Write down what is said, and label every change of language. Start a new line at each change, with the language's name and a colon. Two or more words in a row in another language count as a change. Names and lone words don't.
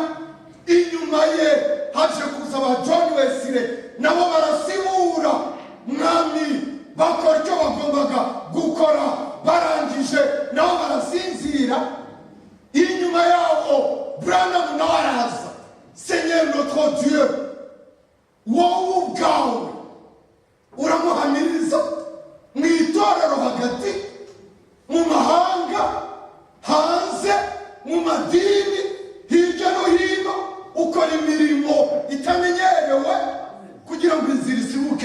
Kinyarwanda: Inyuma ye haje kuza ba John Wesley, nabo barasibura. Mwami, bakora icyo bagombaga gukora, barangije nabo barasinzira. Inyuma yabo Branham nawe araza.
French: Seigneur notre Dieu,
Kinyarwanda: wowe ubwawe uramuhamiriza mu itorero hagati, mu mahanga, hanze, mu madini, hirya no hino, ukora imirimo itamenyerewe kugira ngo inzira isibuke.